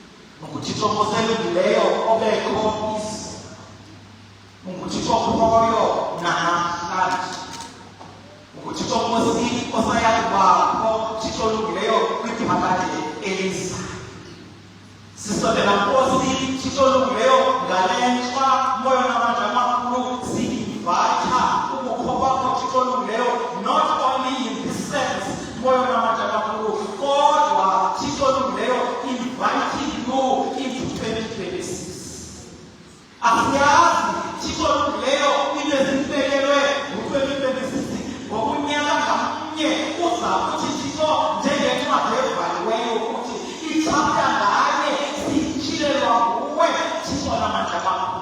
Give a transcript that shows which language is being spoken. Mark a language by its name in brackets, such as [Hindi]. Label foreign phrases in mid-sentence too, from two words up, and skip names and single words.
[Xhosa] Mungu Nkosi osayazi wakho Thixo olungileyo kwiphakade elizayo. Sisondela Nkosi Thixo olungileyo ngale nxa moya namandla amakhulu si-invite ubukho bakho Thixo olungileyo, [English] not only in this sense [Xhosa] moya namandla amakhulu kodwa Thixo olungileyo [English] inviting you into 2026. [Xhosa] Asiyazi Thixo olungileyo into ezibekelwe ngo-2026 ngokunyaka ngamnye uza kuthi Thixo njengencwadi evaliweyo ukuthi ichapter nganye siyitshilelwa nguwe Thixo namandla amakhulu.